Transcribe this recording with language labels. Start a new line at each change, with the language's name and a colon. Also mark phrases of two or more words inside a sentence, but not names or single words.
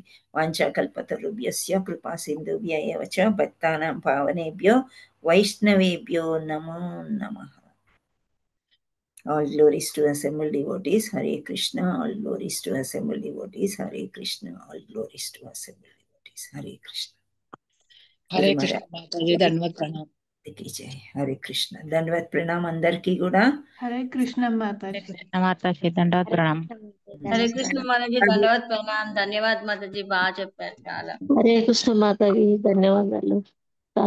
Sanskrit: వాంఛాకల్పతరుభ్యస్య కృపా సింధుభ్య ఏవ చ భక్తానాం పావనేభ్యో వైష్ణవేభ్యో నమో నమః.
English: All glories to assembled devotees. Hare Krishna. All glories to assembled devotees. Hare Krishna. All glories to assembled devotees. Hare Krishna.
Telugu: హరే కృష్ణ మాతాజీ, ధన్యవాద ప్రణామ్. హరే కృష్ణ. ధన్యవాద ప్రణామ్ అందరికీ కూడా. హరే కృష్ణ మాతాజీ. మాతాజీ ధన్యవాద ప్రణామ్. హరే కృష్ణ మాతాజీ, ధన్యవాద ప్రణామ్. ధన్యవాద మాతాజీ, బాగా చెప్పారు చాలా. హరే కృష్ణ మాతాజీ, ధన్యవాదాలు. చాలా